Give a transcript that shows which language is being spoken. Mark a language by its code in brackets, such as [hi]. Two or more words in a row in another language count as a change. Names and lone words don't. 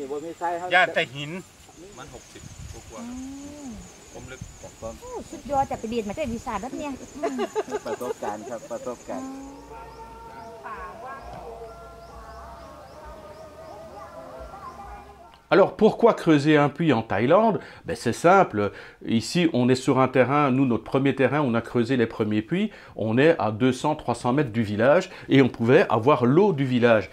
[th] บ่มีทรายย่านแต่หินมัน60กว่าผมลึกสุดยอดจะไปเรียนมาได้วิชาแบบเนี้ยประสบการณ์ครับประสบการณ์ [fr] Alors, pourquoi creuser un puits en Thaïlande? C'est simple. Ici, on est sur un terrain, nous, notre premier terrain, on a creusé les premiers puits. On est à 200-300 mètres du village et on pouvait avoir l'eau du village.